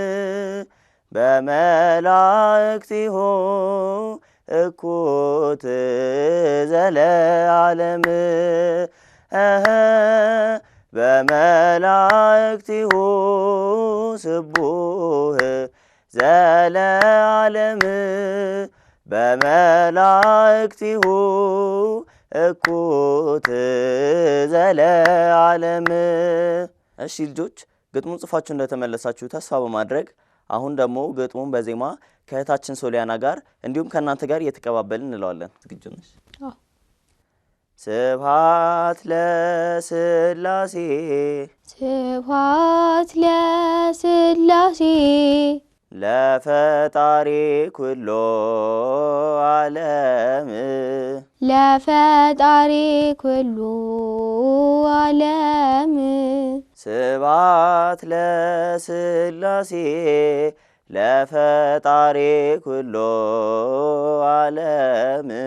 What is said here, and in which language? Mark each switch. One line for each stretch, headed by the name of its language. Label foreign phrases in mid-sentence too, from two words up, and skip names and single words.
Geez: በመላእክቲሁ እኩት ዘለዓለም በመላእክቲሁ ስቡሕ ዘለዓለም በመላእክቲሁ እኩት ዘለዓለም።
Amharic: እሺ ልጆች ግጥሙን ጽፋችሁ እንደተመለሳችሁ ተስፋ በማድረግ አሁን ደግሞ ግጥሙን በዜማ ከእህታችን ሶሊያና ጋር እንዲሁም ከእናንተ ጋር እየተቀባበልን እንለዋለን። ዝግጁ ነሽ?
Geez: ስብሐት ለሥላሴ ስብሐት ለሥላሴ ለፈጣሪ ኩሉ ዓለም ለፈጣሪ ኩሉ ዓለም ስብሐት ለሥላሴ ለፈጣሪ ኩሉ ዓለም